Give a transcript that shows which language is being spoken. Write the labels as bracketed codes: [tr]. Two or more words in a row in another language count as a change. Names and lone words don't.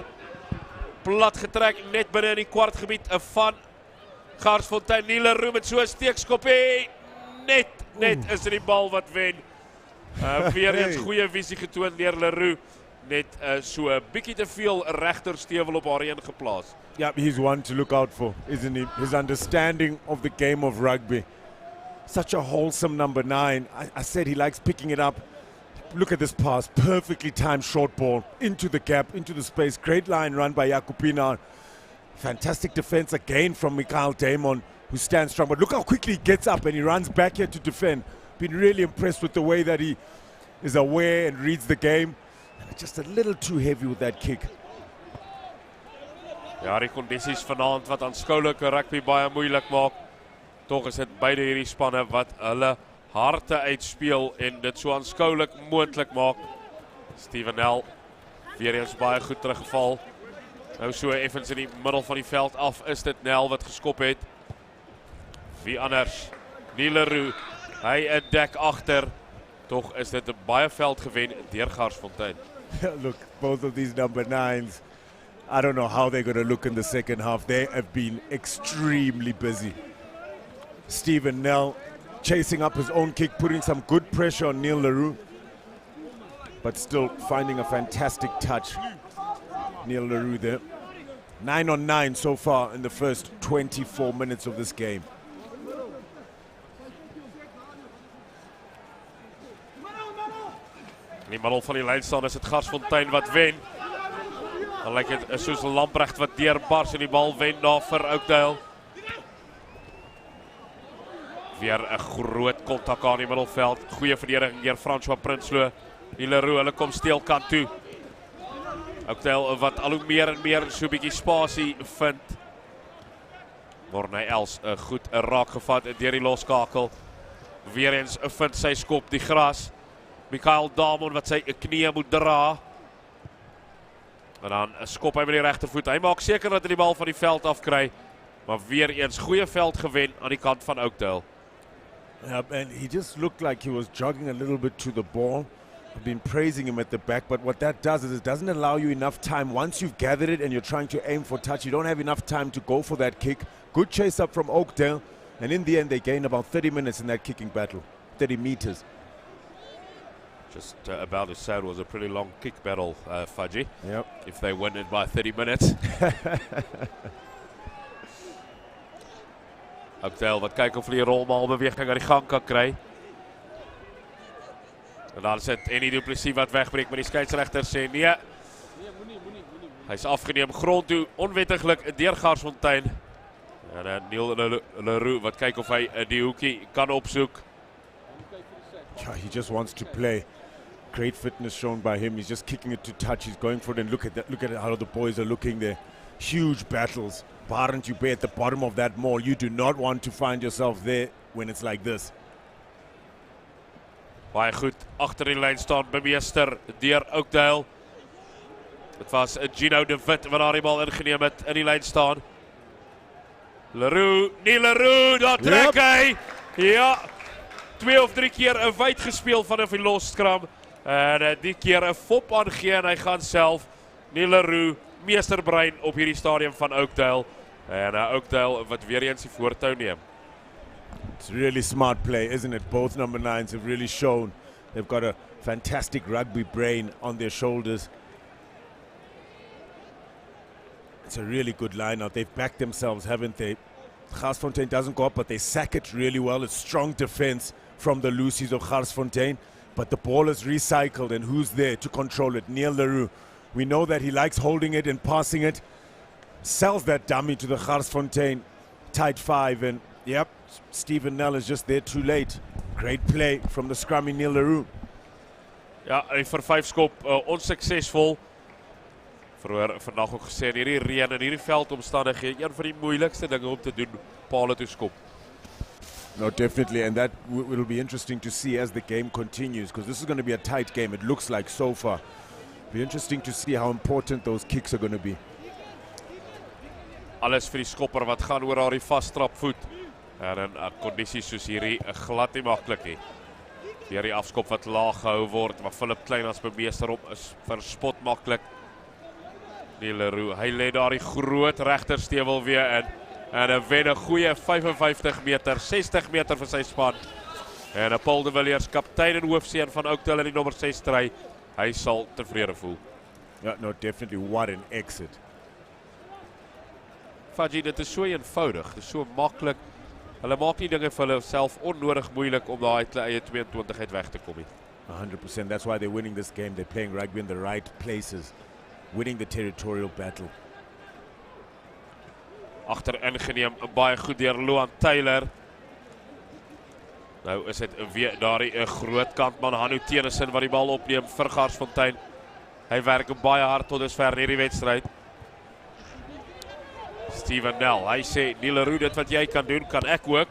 [af] Plat getrek net binne in die kwartgebied van Garsfontein. Leroux met so 'n steekskoppie. Net is dit die bal wat wen. Weer eens goeie visie getoon deur Leroux. Net so 'n bietjie te veel regterstewel op haar heen geplaas. [en] Yeah, he's one to look out for, isn't he? His understanding of the game of rugby. Such a wholesome number 9. I said he likes picking it up. Look at this pass, perfectly timed short ball into the gap, into the space. Great line run by Jacopina. Fantastic defense again from Mikael Damon, who stands strong. But look how quickly he gets up and he runs back here to defend. Been really impressed with the way that he is aware and reads the game. Just a little too heavy with that kick. [af] Ja, die kondisies vanaand wat aanskoulike rugby baie moeilik maak. Tog is dit beide hierdie spanne wat hulle harte uitspeel en dit so aanskoulik moontlik maak. Steven Nel weer eens baie goed teruggeval. Nou so effens in die middel van die veld af is dit Nel wat geskop het. Wie anders? Leroux. Hy 'n dek agter. Tog is dit 'n baie veld gewen deur Garsfontein. [en] Look, both of these number 9s, I don't know how they're going to look in the second half. They have been extremely busy. Steven Nel chasing up his own kick, putting some good pressure on Neil Leroux, but still finding a fantastic touch. Neil Leroux there. 9 on 9 so far in the first 24 minutes of this game. [af] In die middel van die lyn staan is dit Garsfontein wat wen. Dan lyk dit soos Lamprecht wat deurbars en die bal wen daar vir Oakdale. Weer 'n groot kontak aan die middelveld. Goeie verdediging deur François Prinsloo. Leroux, hulle kom steel kant toe. Oakdale wat al hoe meer en meer so 'n bietjie spasie vind. Morney Els goed raak gevat deur die loskakel. Weer eens vind sy skop die gras. Mikael Damon wat sy knie moet dra. En dan skop hy met die regtervoet. Hy maak seker dat hy die bal van die veld afkry. Maar weer eens goeie veld gewen aan die kant van Oakdale. [en] Yeah, and he just looked like he was jogging a little bit to the ball. I've been praising him at the back, but what that does is it doesn't allow you enough time. Once you've gathered it and you're trying to aim for touch, you don't have enough time to go for that kick. Good chase up from Oakdale, and in the end they gain about 30 minutes in that kicking battle, 30 meters. Just about as sad was a pretty long kick battle, Fudgy. Yep. If they win it by 30 minutes. [af] Oakdale wat kyk of hulle die rolmaalbeweging aan die gang kan kry. En dan sit Henny Du Plessis wat wegbreek, maar die skeieregter sê nee. Hy's afgeneem grond toe, onwettiglik deur Garsfontein. En dan Neil Leroux wat kyk of hy die hoekie kan opsoek. [en] Yeah, he just wants to play. Great fitness shown by him. He's just kicking it to touch. He's going for it, and look at that. Look at how the boys are looking there. Huge battles. Barent you be at the bottom of that mall. You do not want to find yourself there when it's like this. [af] Baie goed agter die lyn staan bemeester deur Oakdale. Dit was Gino de Wit wat daar die bal ingeneem het in die lyn staan. Leroux, daar trek hy. Ja, 2 of 3 keer 'n wyd gespeel vanaf die losskram. En die keer 'n fop aangee en hy gaan self. Leroux, meesterbrein op hierdie stadium van Oakdale. En Oakdale wat weer eens die voortou neem. [en] It's really smart play, isn't it? Both number 9s have really shown they've got a fantastic rugby brain on their shoulders. It's a really good line-out. They've backed themselves, haven't they? Garsfontein doesn't go up, but they sack it really well. It's strong defense from the Lucies of Garsfontein. But the ball is recycled, and who's there to control it? Leroux. We know that he likes holding it and passing it. Sells that dummy to the Garsfontein tight 5, and yep, Stephen Nell is just there too late. Great play from the scrummy Leroux. [af] Ja, hy vir 5 skop onsuksesvol. Vandag ook gesê, hierdie reën en hierdie veldomstandighede, een van die moeilikste dinge om te doen, pale toe skop. [en] No, definitely, and that will be interesting to see as the game continues, because this is going to be a tight game, it looks like so far. Be interesting to see how important those kicks are going to be. [af] Alles vir die skopper wat gaan oor haar die vastrapvoet. En in kondisies soos hierdie glad nie maklik nie. Weer die afskop wat laag gehou word, maar Philip Klein as bemeester op is verspot maklik. Leroux, hy lê daar die groot regterstewel weer in. En hy wen 'n goeie 55 meter, 60 meter vir sy span. En Paul de Villiers, kaptein en hoofseun van Oakdale in die nommer 6 stry, hy sal tevrede voel. [en] Yeah, no, definitely, what an exit. [af] Fadji, dit is so eenvoudig, dit is so maklik. Hulle maak nie dinge vir hulle self onnodig moeilik om daai eie 22 uit weg te kom nie. [en] 100%, that's why they're winning this game. They're playing rugby in the right places, winning the territorial battle. [af] Agter ingeneem, baie goed deur Loan Taylor. Nou is dit weer daardie 'n groot kantman Hanu Tennyson wat die bal opneem vir Garsfontein. Hy werk baie hard tot dusver in hierdie wedstryd. Stephen Nell, hy sê, Leroux, dit wat jy kan doen, kan ek ook.